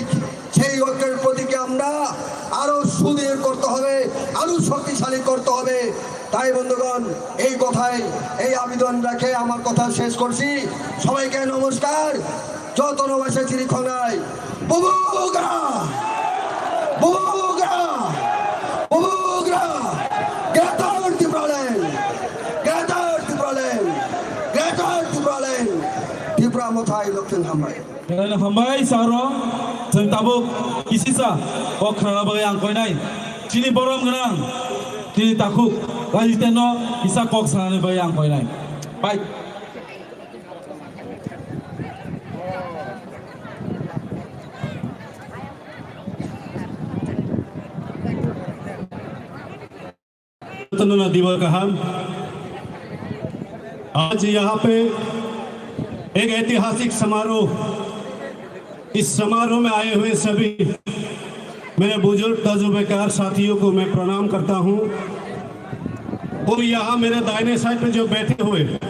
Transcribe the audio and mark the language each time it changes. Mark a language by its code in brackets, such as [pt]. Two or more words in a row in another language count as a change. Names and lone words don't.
[bn] সেই ঐক্যের প্রতীকে আমরা আরো সুদৃঢ় করতে হবে আরো শক্তিশালী করতে হবে তাই বন্ধুগণ এই কথায় এই আবেদন রেখে আমার কথা শেষ করছি সবাইকে নমস্কার [trp] যতন বাসে চিরি খঙ্গাই বুবুগ্রা বুবুগ্রা বুবুগ্রা [bn] গ্রেটার ত্রিপুরাল্যান্ড গ্রেটার ত্রিপুরাল্যান্ড গ্রেটার ত্রিপুরাল্যান্ড ত্রিপুরা মোথাই লক্ষ্মী [trp] हामबाय बेलायनो हामबाय सारो जों दाबो किसिसा अ खाना बागै आं कयनाय चिनि बरम गोनां चिनि ताखु रायजितेनो किसा कक सानानै बागै आं कयनाय बाय [hi] गणतंत्र दिवस का हम आज यहाँ पे एक ऐतिहासिक समारोह, इस समारोह में आए हुए सभी मेरे बुजुर्ग तजुर्बेकार साथियों को मैं प्रणाम करता हूँ और यहाँ मेरे दाहिने साइड पे जो बैठे हुए